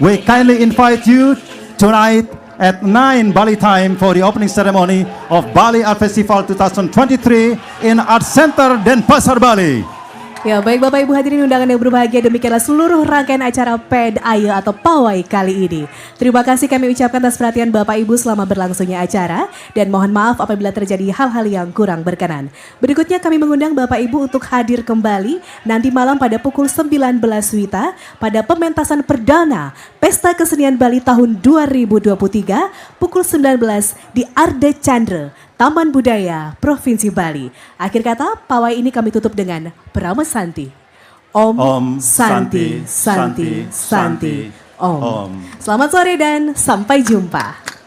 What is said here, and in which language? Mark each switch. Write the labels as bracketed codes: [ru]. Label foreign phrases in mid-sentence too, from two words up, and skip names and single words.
[en] We kindly invite you tonight at 9 Bali time for the opening ceremony of Bali Art Festival 2023 in Art Center Denpasar, Bali. [id] Ya, baik Bapak Ibu hadirin undangan yang berbahagia, demikianlah seluruh rangkaian acara PED AYE atau Pawai kali ini. Terima kasih kami ucapkan atas perhatian Bapak Ibu selama berlangsungnya acara dan mohon maaf apabila terjadi hal-hal yang kurang berkenan. Berikutnya kami mengundang Bapak Ibu untuk hadir kembali nanti malam pada pukul 19 WITA pada pementasan perdana Pesta Kesenian Bali tahun 2023 pukul 19 di Arde Chandra, Taman Budaya Provinsi Bali. Akhir kata, pawai ini kami tutup dengan Prama Santi. [sa] Om Santi, Santi, Santi, Om. [id] Selamat sore dan sampai jumpa.